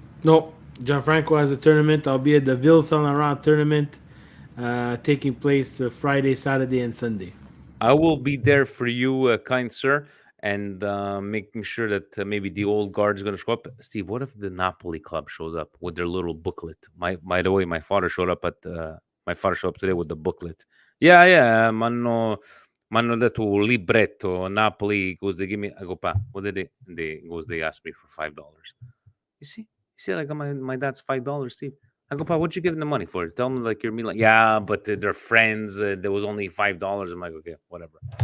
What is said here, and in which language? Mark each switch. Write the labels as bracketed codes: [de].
[en] No, Gianfranco has a tournament. I'll be at the Ville Saint Laurent tournament, taking place Friday, Saturday, and Sunday. I will be there for you, kind sir, and making sure that maybe the old guard is going to show up. Steve, what if the Napoli club shows up with their little booklet? By the way, my father showed up today with the booklet. [it] Yeah, m'hanno detto un libretto. [en] Napoli goes, they give me. I go, pa, what did they asked me for $5. You see, I got my dad's $5, Steve. I go, pa, what'd you give them the money for? Tell them like you're Milan. Yeah, but they're friends. There was only $5. I'm like, okay, whatever.